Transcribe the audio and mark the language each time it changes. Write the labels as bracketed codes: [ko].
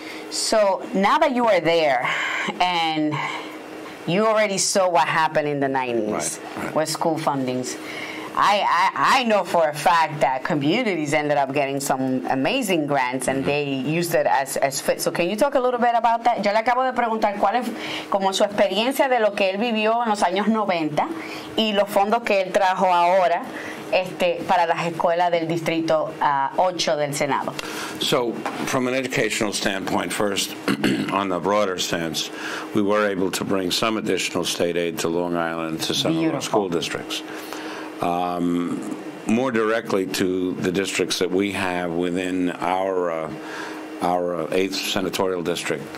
[en] So now that you are there, and you already saw what happened in the 90s with school fundings, I know for a fact that communities ended up getting some amazing grants and they used it as fit. So can you talk a little bit about that? [es] Yo le acabo de preguntar cuál es como su experiencia de lo que él vivió en los años 90 y los fondos que él trajo ahora para las escuelas del Distrito 8 del Senado. [en] So, from an educational standpoint, first, on the broader sense, we were able to bring some additional state aid to Long Island, to some of our school districts. More directly to the districts that we have within our 8th senatorial district.